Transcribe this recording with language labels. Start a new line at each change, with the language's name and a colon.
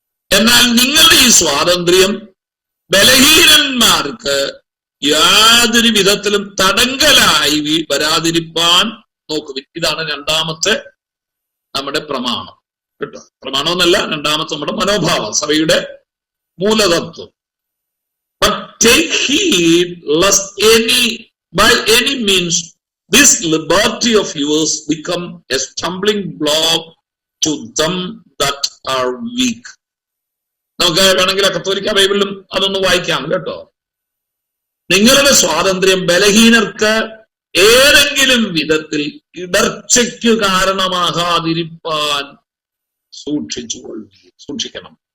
Malayalam: എന്നാൽ നിങ്ങളുടെ ഈ സ്വാതന്ത്ര്യം ബലഹീനന്മാർക്ക് യാതൊരു വിധത്തിലും തടങ്കലായി വരാതിരിപ്പാൻ നോക്കുവിൻ. ഇതാണ് 2-ാമത്തെ നമ്മുടെ പ്രമാണം കേട്ടോ. പ്രമാണമെന്നല്ല, 2-ാമത്തെ നമ്മുടെ മനോഭാവം, സഭയുടെ മൂലതത്വം.
English: But take heed lest by any means this liberty of yours become a stumbling block to them that are weak.
Malayalam: നമുക്ക് വേണമെങ്കിൽ കത്തോലിക്ക ബൈബിളിലും അതൊന്ന് വായിക്കാം കേട്ടോ. നിങ്ങളുടെ സ്വാതന്ത്ര്യം ബലഹീനർക്ക് ഏതെങ്കിലും വിധത്തിൽ ഇടർച്ചയ്ക്ക് കാരണമാകാതിരിപ്പാൻ സൂക്ഷിക്കണം.